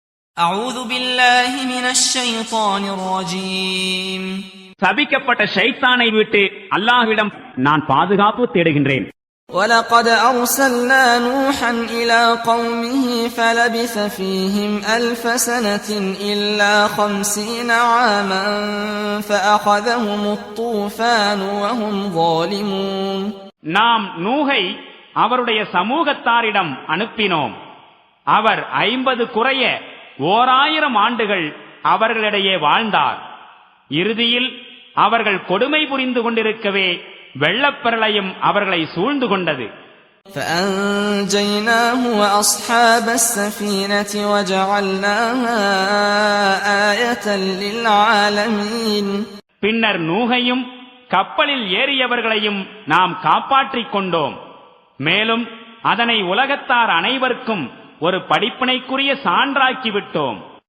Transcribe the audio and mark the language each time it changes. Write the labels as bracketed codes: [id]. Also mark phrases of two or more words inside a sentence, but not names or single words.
[ar] أعوذ بالله من الشيطان الرجيم. [ta] சபிக்கப்பட்ட ஷைத்தானை விட்டு அல்லாஹ்விடம் நான் பாதுகாப்பு தேடுகின்றேன். [ar] ولقد أرسلنا نوحا إلى قومه فلبث فيهم 1000 سنة إلا 50 عاما فأخذهم الطوفان وهم ظالمون. [ta] நாம் நூஹை அவருடைய சமூகத்தாரிடம் அனுப்பினோம். அவர் 50 குறைய 1000 ஆண்டுகள் அவர்களிடையே வாழ்ந்தார். இறுதியில் அவர்கள் கொடுமை புரிந்து கொண்டிருக்கவே வெள்ளப்பெருளையும் அவர்களை சூழ்ந்து கொண்டது. [ar] فأنجيناه وأصحاب السفينة وجعلناها آية للعالمين. [ta] பின்னர் நூகையும் கப்பலில் ஏறியவர்களையும் நாம் காப்பாற்றிக் கொண்டோம். மேலும் அதனை உலகத்தார் அனைவருக்கும் ஒரு படிப்பினைக்குரிய சான்றாக்கி விட்டோம்.